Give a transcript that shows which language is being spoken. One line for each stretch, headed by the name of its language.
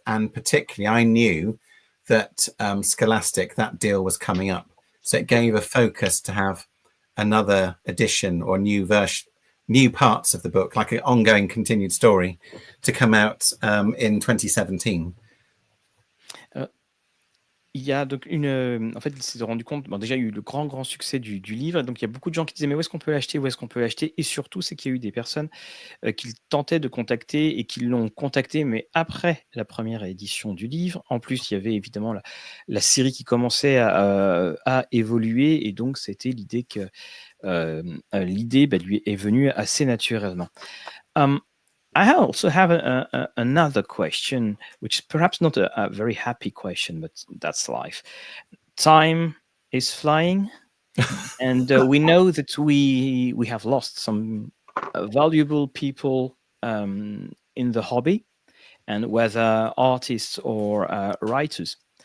English: And particularly, I knew that Scholastic, that deal was coming up. So it gave a focus to have another edition or new version, new parts of the book, like an ongoing continued story, to come out in 2017.
French: Il y a donc en fait, il s'est rendu compte, déjà, il y a eu le grand succès du livre, donc il y a beaucoup de gens qui disaient mais où est-ce qu'on peut l'acheter, et surtout, c'est qu'il y a eu des personnes qui tentaient de contacter et qui l'ont contacté, mais après la première édition du livre. En plus, il y avait évidemment la série qui commençait à évoluer, et donc c'était l'idée que l'idée lui est venue assez naturellement.
English: I also have another question, which is perhaps not a very happy question, but that's life. Time is flying, and we know that we have lost some valuable people in the hobby, and whether artists or writers.